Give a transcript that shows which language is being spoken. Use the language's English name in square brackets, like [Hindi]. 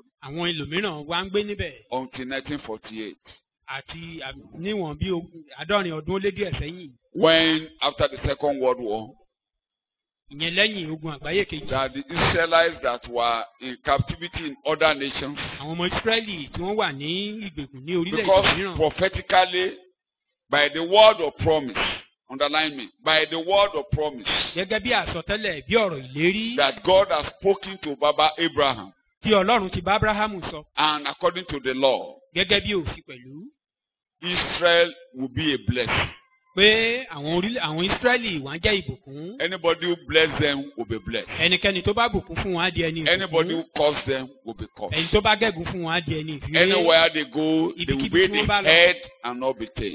[Yoruba] Àwọn ẹlòmíràn wá ń gbé níbẹ̀. [English] Until 1948. [Yoruba] Àti níwọ̀n bí 70 ọdún ó lé díẹ̀ sẹ́yìn. [English] When after the Second World War. [Yoruba] Ìyẹn lẹ́yìn ogun àgbáyé kejì. [English] That the Israelites that were in captivity in other nations. [Yoruba] Àwọn ọmọ Ísírẹ́lì tí wọ́n wà ní ìgbèkùn ní orílẹ̀-èdè [English] Because prophetically by the word of promise. Underline me. By the word of promise. [Yoruba] Gẹ́gẹ́ bí àsọtẹ́lẹ̀ bí ọ̀rọ̀ ìlérí. [English] That God has spoken to Baba Abraham. [Yoruba] Tí Ọlọ́run ti bá Abrahamu sọ. [English] And according to the law. [Yoruba] Gẹ́gẹ́ bí òfin pẹ̀lú. [English] Israel will be a blessing. [Yoruba] Pé àwọn Ísírẹ́lì wọ́n jẹ́ ìbùkún. [English] Anybody who bless them will be blessed. [Yoruba] Ẹnikẹ́ni tó bá bùkún fún wọn á di ẹni ìbùkún. [English] Anybody who curse them will be cursed. [Yoruba] Ẹni tó bá gẹ̀gùn fún wọn á di ẹni ìfìwé. [English] Anywhere they go, they will be the head and not be tail.